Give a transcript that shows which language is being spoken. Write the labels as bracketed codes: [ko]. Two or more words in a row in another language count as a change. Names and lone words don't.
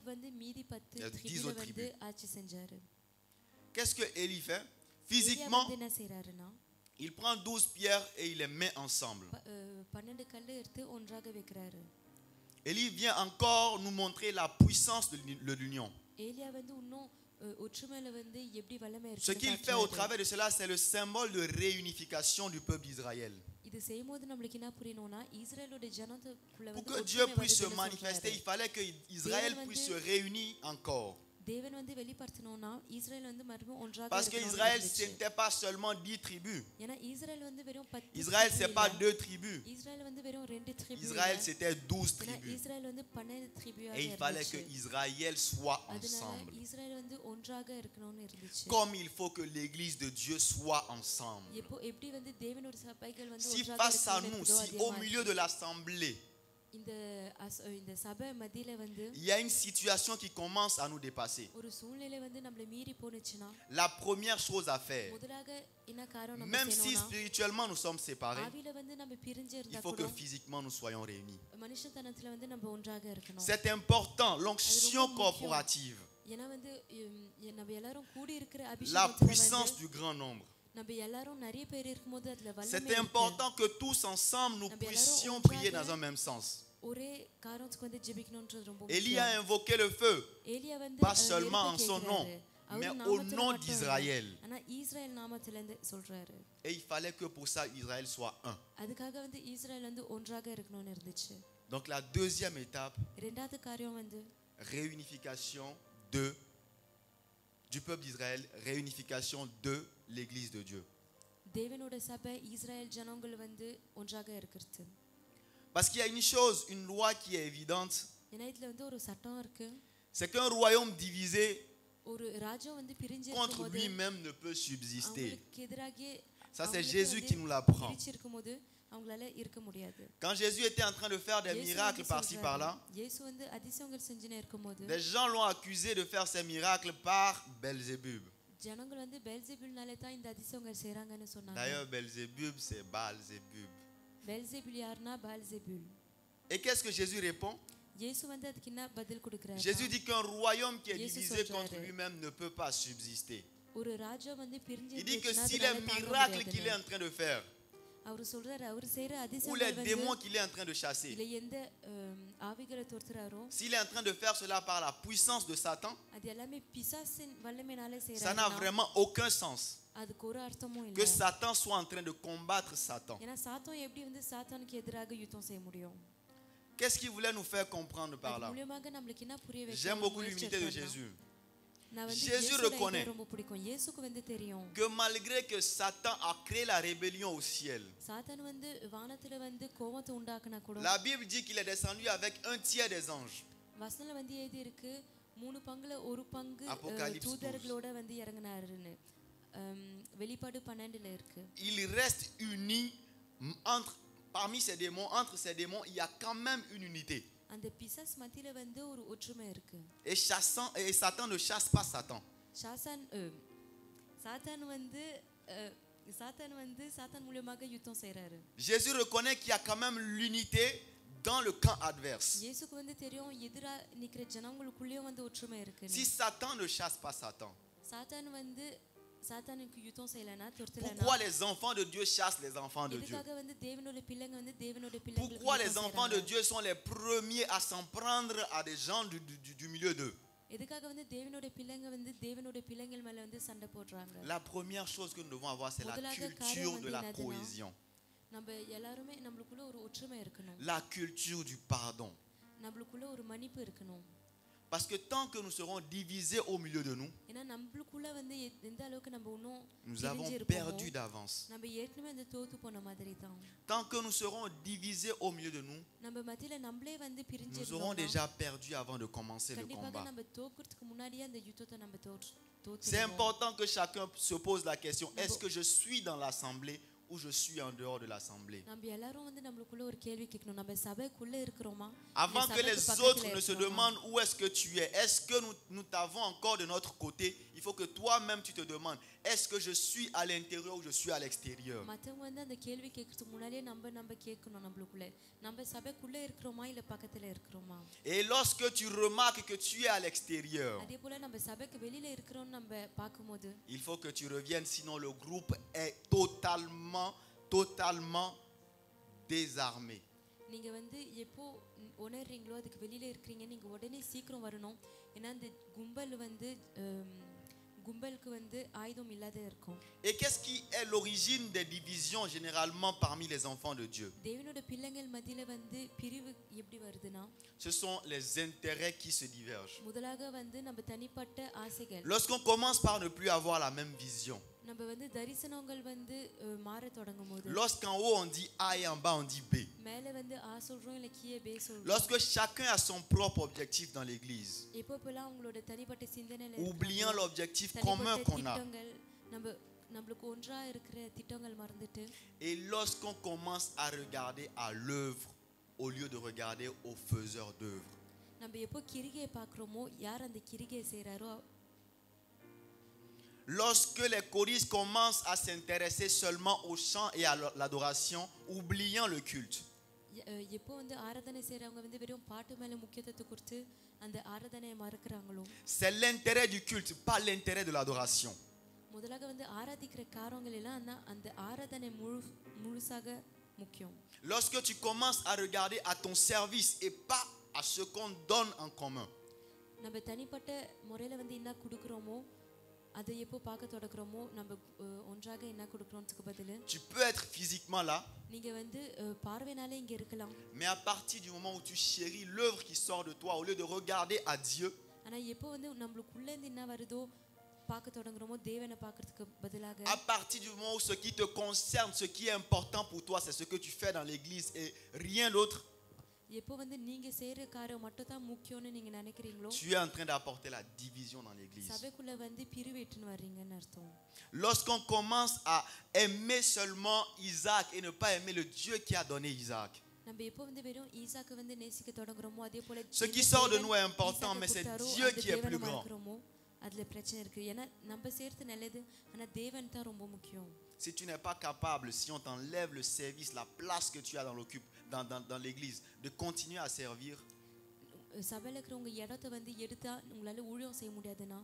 [fr] Il y a 10 autres tribus. Qu'est-ce que Élie fait? Physiquement, il prend 12 pierres et il les met ensemble. Élie vient encore nous montrer la puissance de l'union. [ta] ஏலியா வந்து இன்னும் ஒற்றுமையில வந்து எப்படி வல்லமை [fr] Ce qu'il fait au [ta] இருக்கு [fr] travers de cela, c'est le symbole de réunification du peuple d'Israël. [ta] இது செய்யும்போது நம்மளுக்கு என்ன புரியணும்னா இஸ்ரேலோட ஜனத்துக்குள்ள [fr] Pour [ta] வந்து [fr] que Dieu [ta] ஒற்றுமை [fr] puisse se [ta] வருதுன்னு [fr] manifester, il [ta] சொல்றாரு. [fr] fallait que Israël puisse se réunir encore. [ta] தேவன் வந்து வெளிப்படுத்தணும்னா இஸ்ரேல் வந்து மறுபடியும் ஒன்றாக [fr] Parce que [ta] இருக்கணும்னு [fr] Israël, [ta] இருந்துச்சு. [fr] ce n'était pas seulement 10 tribus. [ta] ஏன்னா இஸ்ரேல் வந்து வெறும் 10 [fr] Israël, ce n'est pas [ta] tribu [fr] 2 tribus. [ta] இல்ல. இஸ்ரேல் வந்து வெறும் 2 tribu [fr] Israël, [ta] இல்ல. [fr] c'était 12 [ta] ஏன்னா [fr] tribus. [ta] இஸ்ரேல் வந்து 12 tribu-ஆக [fr] Et il fallait que [ta] இருந்துச்சு. [fr] Israël soit [ta] அதனால [fr] ensemble. [ta] இஸ்ரேல் வந்து ஒன்றாக இருக்கணும்னு இருந்துச்சு. [fr] Comme il faut que l'église de Dieu soit ensemble. [ta] எப்படி வந்து தேவனோட சபைகள் வந்து [fr] Si [ta] ஒன்றாக [fr] face à nous, [ta] இருக்கணும்னு [fr] si au milieu de l'assemblée, [ta] இந்த சபை மத்தியில வந்து [fr] il y a une situation qui commence à nous dépasser, [ta] ஒரு சூழ்நிலை வந்து நம்மள மீறி போனுச்சுனா [fr] la première chose à faire, [ta] முதலாக என்ன காரணம் நம்ம [fr] même si [ta] செய்யணும்னா [fr] spirituellement nous sommes séparés, [ta] ஆவியில வந்து நம்ம பிரிஞ்சு [fr] il [ta] இருந்தா [fr] faut [ta] கூட [fr] que physiquement nous soyons réunis. [ta] மனுஷத்தனத்துல வந்து நம்ம ஒன்றாக இருக்கணும். [fr] C'est important, l'onction corporative, [ta] ஏன்னா வந்து நம்ம எல்லாரும் கூடி இருக்கிற [fr] la [ta] அபிஷேகத்துல [fr] puissance [ta] வந்து [fr] du grand nombre. [ta] நம்ம எல்லாரும் நிறைய பேர் இருக்கும்போது அதுல [fr] C'est [ta] வல்லமை இருக்கு. [fr] important que tous ensemble nous puissions prier dans un même sens. [ta] ஒரே காரணத்துக்கு வந்து ஜெபிக்கணும்ன்றது ரொம்ப [fr] Élie a [ta] முக்கியம். [fr] invoqué le feu, [ta] ஏலியா வந்து [fr] pas seulement en son nom, mais au nom d'Israël. [ta] ஆனா இஸ்ரேல் நாமத்துல இருந்து சொல்றாரு. [fr] Et il fallait que pour ça Israël soit un. [ta] அதுக்காக வந்து இஸ்ரேல் வந்து ஒன்றாக இருக்கணும்னு இருந்துச்சு. [fr] Donc la deuxième étape, [ta] இரண்டாவது காரியம் வந்து [fr] réunification du peuple d'Israël, réunification de l'église de Dieu. [ta] தேவனோட சபை இஸ்ரேல் ஜனங்கள் வந்து ஒன்றாக இருக்கிறது. [fr] Parce qu'il y a une chose, une loi qui est évidente, [ta] ஏன்னா இதுல வந்து ஒரு சட்டம் இருக்கு. [fr] c'est qu'un royaume divisé [ta] ஒரு ராஜ்யம் வந்து பிரிஞ்சு [fr] contre [ta] இருக்கும்போது [fr] lui-même ne peut subsister. [ta] அவங்களுக்கு எதிராக [fr] Ça c'est Jésus qui nous l'apprend. [ta] பிரிச்சு இருக்கும்போது அவங்களால இருக்க முடியாது. [fr] Quand Jésus était en train de faire des miracles par-ci par-là, [ta] இயேசு வந்து அதிசயங்கள் செஞ்சுனே இருக்கும்போது [fr] des gens l'ont accusé de faire ces miracles par Belzébub. [ta] ஜனங்கள் வந்து பெல்செபூல்னாலே தான் இந்த அதிசயங்கள் செய்றாங்கன்னு சொன்னாங்க. [fr] D'ailleurs, Belzébub, c'est Baal-Zébub. [ta] பெல்செபூல் யாருன்னா பால்செபூல். [fr] Et qu'est-ce que Jésus répond? [ta] இயேசு வந்து அதுக்கு என்ன பதில் கொடுக்கிறாரு? [fr] Jésus dit qu'un royaume qui est Jésus divisé [ta] சொல்றாரு. [fr] contre lui-même ne peut pas subsister. [ta] ஒரு ராஜ்யம் வந்து பிரிஞ்சு [fr] Il dit que [ta] இருந்துச்சுன்னா [fr] si les [ta] அதனால தாங்க [fr] miracles qu'il est [ta] முடியாதுன்னு. [fr] en train de faire, [ta] அவர் சொல்றாரு அவர் செய்யற [fr] ou les [ta] அதிசயங்கள் வந்து [fr] démons qu'il est en train de chasser, [ta] இல்ல எந்த ஆவிகளை துரத்துறாரோ [fr] s'il est en train de faire cela par la puissance de Satan, [ta] அது எல்லாமே பிசாசின் வல்லமையினால [fr] ça n'a [ta] செய்யறாங்க. [fr] vraiment aucun sens [ta] அதுக்கு ஒரு அர்த்தமும் [fr] que [ta] இல்ல. [fr] Satan soit en train de combattre Satan. [ta] ஏன்னா சாத்தான் எப்படி வந்து சாத்தானுக்கு எதிராக யுத்தம் செய்ய முடியும்? [fr] Qu'est-ce qu'il voulait nous faire comprendre par [ta] அது [fr] là? [ta] மூலமாக நம்மளுக்கு என்ன புரிய வைக்க [fr] J'aime beaucoup [ta] முயற்சி [fr] l'unité de [ta] பண்ணா? [fr] Jésus. [ta] நான் வந்து [fr] Jésus [ta] இயேசுவோட [fr] reconnaît [ta] இதயம் ரொம்ப பிடிக்கும். இயேசுக்கு வந்து தெரியும் [fr] Que malgré que Satan a créé la rébellion au ciel, [ta] சாத்தான் வந்து வானத்துல வந்து கோபத்தை உண்டாக்குனா கூட [fr] la Bible dit qu'il est descendu avec un tiers des anges. [ta] வசனல வந்து எழுதி இருக்கு 3 பங்குல ஒரு பங்கு [fr] Apocalypse 12. [ta] தூதர்களோட வந்து இறங்குனாருன்னு. வெளிப்பாடு 12ல இருக்கு. [fr] Il reste uni parmi ces démons, entre ces démons, il y a quand même une unité. [ta] அந்த பிசாஸ் மத்தியில வந்து ஒரு ஒற்றுமை இருக்கு. [fr] Et Satan ne chasse pas Satan. [ta] சாத்தான் வந்து சாத்தான் மூலமாக யுத்தம் செய்றாரு. [fr] Jésus reconnaît qu'il y a quand même l'unité dans le camp adverse. [ta] இயேசுக்கு வந்து தெரியும் எதிரா நிக்கிற ஜனங்களுக்குள்ளேயும் வந்து ஒற்றுமை இருக்கு. [fr] Si Satan ne chasse pas Satan, [ta] சாத்தான் வந்து சாத்தானுக்கு யுத்தம் செய்யலனா துரத்தலனா [fr] pourquoi les enfants de Dieu chassent les enfants de Dieu? [ta] எதுக்காக வந்து தேவனோட பிள்ளைங்க வந்து தேவனோட பிள்ளைங்களுக்கு [fr] Pourquoi les [ta] யுத்தம் [fr] enfants de [ta] செய்றாங்க? [fr] Dieu sont les premiers à s'en prendre à des gens du milieu d'eux? [ta] எதுக்காக வந்து தேவனோட பிள்ளைங்க வந்து தேவனோட பிள்ளைகள் மேல வந்து சண்டை போடுறாங்க? [fr] La première chose que nous devons avoir, c'est la [ta] முதலாவது [fr] culture [ta] காரியம் [fr] de la [ta] வந்து என்னதுன்னா, [fr] cohésion, [ta] நம்ம எல்லாருமே நம்மளுக்குள்ள ஒரு ஒற்றுமை இருக்கணும். [fr] la culture du pardon. [ta] நம்மளுக்குள்ள ஒரு மன்னிப்பு இருக்கணும். [fr] Parce que tant que nous serons divisés au milieu de nous, [ta] ஏன்னா நம்மளுக்குள்ள வந்து எந்த அளவுக்கு நம்ம இன்னும் [fr] nous avons [ta] பிரிஞ்சு இருப்போமோ, [fr] perdu d'avance. [ta] நம்ம ஏற்கனவே அந்த தோத்து போன மாதிரி தான். [fr] Tant que nous serons divisés au milieu de nous, [ta] நம்ம மத்தியில நம்மளே வந்து பிரிஞ்சு [fr] nous aurons [ta] இருந்தோம்னா, [fr] déjà perdu avant de commencer le [ta] கண்டிப்பாக [fr] combat. [ta] நம்ம தோக்குறதுக்கு முன்னாடியே அந்த யுத்தத்தை நம்ம [fr] C'est [ta] தோத்துடுவோம். [fr] important que chacun se pose la question, est-ce que je suis dans l'assemblée ou je suis en dehors de l'assemblée? [ta] நம்ம எல்லாரும் வந்து நம்மளுக்குள்ள ஒரு கேள்வி கேட்கணும். நம்ம சபைக்குள்ள இருக்கிறோமா? [fr] Avant que les autres ne se demandent où est-ce que tu es, est-ce que nous t'avons encore de notre côté? Il faut que toi-même tu te demandes, est-ce que je suis à l'intérieur ou je suis à l'extérieur? [ta] மத்தவங்க வந்து அந்த கேள்வி கேட்கறதுக்கு முன்னாடியே நம்ம கேட்கணும் நம்மளுக்குள்ள. நம்ம சபைக்குள்ள இருக்கிறோமா இல்ல பக்கத்துல இருக்கிறோமா? [fr] Et lorsque tu remarques que tu es à l'extérieur, [ta] அதே போல நம்ம சபைக்கு வெளியில இருக்கிறோம்னு நம்ம பாக்கும்போது [fr] il faut que tu reviennes, sinon le groupe est totalement désarmé. [ta] நீங்க வந்து எப்போ உணர்றீங்களோ அதுக்கு வெளியில இருக்கீங்க நீங்க உடனே சீக்கிரம் வரணும் ஏன்னா அந்த கும்பலுக்கு வந்து ஆயுதம் இல்லாத இருக்கும். [fr] Et qu'est-ce qui est l'origine des divisions généralement parmi les enfants de Dieu? [ta] தேவனோட பிள்ளைகள் மத்தியில வந்து பிரிவு எப்படி வருதுன்னா [fr] Ce sont les intérêts qui se divergent. [ta] முதலாக வந்து நம்ம தனிப்பட்ட ஆசைகள். [fr] Lorsqu'on commence par ne plus avoir la même vision. [ta] நம்ம வந்து தரிசனங்கள் வந்து மாற தொடங்கும்போது. [fr] Lorsqu'en haut on dit A et en bas on dit B. [ta] மேலே வந்து ஆ சொல்றோம் இல்ல கீழே B சொல்றோம். [fr] Lorsque chacun a son propre objectif dans l'église. [ta] எப்பப்பெல்லாம் அவங்களோட தனிப்பட்ட சிந்தனையில [fr] oubliant l'objectif commun qu'on a. [ta] நம்மளுக்கு ஒன்றா இருக்கிற திட்டங்கள் மறந்துட்டு. [fr] Et lorsqu'on commence à regarder à l'œuvre au lieu de regarder au faiseur d'œuvre. [ta] நம்ம எப்போ கிரிகையை பார்க்கறோமோ யார் அந்த கிரிகையை செய்றாரோ. [fr] Lorsque les choristes commencent à s'intéresser seulement au chant et à l'adoration, oubliant le culte. [ta] எப்போ வந்து ஆராதனை செய்றவங்க வந்து வெறும் பாட்டு மேல முக்கியத்துவத்தை கொடுத்து அந்த ஆராதனையை மறக்கறாங்களோ. [fr] C'est l'intérêt du culte, pas l'intérêt de l'adoration. [ta] முதலாக வந்து ஆராதிக்கிற காரியங்கள் எல்லாம் அந்த ஆராதனை முழுசாக முக்கியம். [fr] Lorsque tu commences à regarder à ton service et pas à ce qu'on donne en commun. [ta] நம்ம தனிப்பட்ட முறையில வந்து என்ன கொடுக்கறோமோ அதை எப்போ பார்க்க தொடங்குறோமோ நம்ம ஒன்றாக என்ன கொடுக்கறோம்க்கு பதிலு. [fr] Tu peux être physiquement là. [ta] நீங்க வந்து பார்வைனால இங்க இருக்கலாம். [fr] Mais à partir du moment où tu chéris l'œuvre qui sort de toi au lieu de regarder à Dieu. [ta] ஆனா எப்போ வந்து நமக்குள்ள இருந்து என்ன வருதோ பார்க்க தொடங்குறோமோ தேவனை பார்க்கிறதுக்கு பதிலாக. [fr] À partir du moment où ce qui te concerne, ce qui est important pour toi, c'est ce que tu fais dans l'église et rien d'autre. [ta] எப்போ வந்து நீங்க செய்யற காரியம் மட்டும் தான் முக்கியம்னு நீங்க நினைக்கிறீங்களோ. [fr] Tu es en train d'apporter la division dans l'église. [ta] சபைக்குள்ள வந்து பிரிவேற்றுன்னு வர்றீங்கன்னு அர்த்தம். [fr] Lorsqu'on commence à aimer seulement Isaac et ne pas aimer le Dieu qui a donné Isaac. [ta] நம்ம எப்போ வந்து வெறும் ஈசாக்கு வந்து நேசிக்க தொடங்குறோமோ அதே போல [fr] Ce qui sort de nous est important, mais c'est Dieu qui est plus grand. [ta] அதுல பிரச்சனை இருக்கு. ஏன்னா நம்ம சேர்த்து நல்லது ஆனா தேவன் தான் ரொம்ப முக்கியம். [fr] Si tu n'es pas capable, si on t'enlève le service, la place que tu as dans l'église, de continuer à servir, [ta] சபையில இருக்கிறவங்க இடத்தை வந்து எடுத்தா உங்களால ஊழியம் செய்ய முடியாதுன்னா